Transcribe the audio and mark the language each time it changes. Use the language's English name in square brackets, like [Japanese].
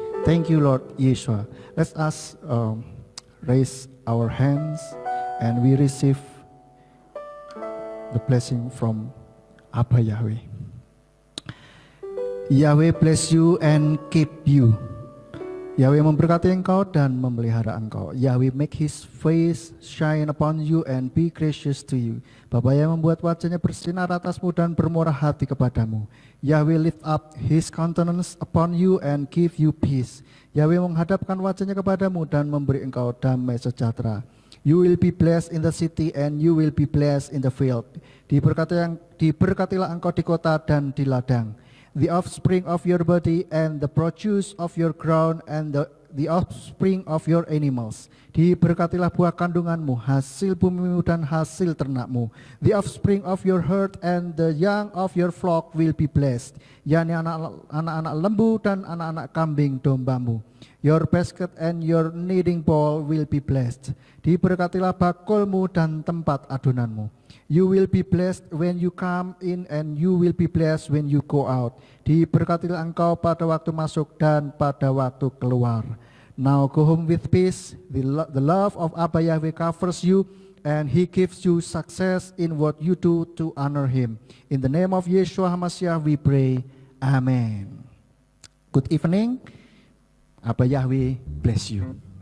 [English] Thank you, Lord Yeshua. Let us raise our hands and we receive the blessing from Abba Yahweh. Yahweh bless you and keep you. [Indonesian] Yahweh memberkati engkau dan memelihara engkau. [English] Yahweh make his face shine upon you and be gracious to you. [Indonesian] Bapa yang membuat wajahnya bersinar atasmu dan bermurah hati kepadamu. [English] Yahweh lift up his countenance upon you and give you peace. [Indonesian] Yahweh menghadapkan wajahnya kepadamu dan memberi engkau damai sejahtera. [English] You will be blessed in the city and you will be blessed in the field. [Indonesian] Diberkatilah engkau di kota dan di ladang. [English] The offspring of your body and the produce of your ground and the offspring of your animals. [Indonesian] Diberkatilah buah kandunganmu, hasil bumimu dan hasil ternakmu. [English] The offspring of your herd and the young of your flock will be blessed. [Indonesian] yakni anak-anak lembu dan anak-anak kambing dombamu. [English] Your basket and your kneading bowl will be blessed. [Indonesian] Diberkatilah bakulmu dan tempat adonanmu. [English] You will be blessed when you come in and you will be blessed when you go out. [Indonesian] Diberkatilah engkau pada waktu masuk dan pada waktu keluar. [English] Now go home with peace. The love of Abba Yahweh covers you and He gives you success in what you do to honor Him. In the name of Yeshua HaMashiach we pray. Amen. Good evening. Abba Yahweh bless you.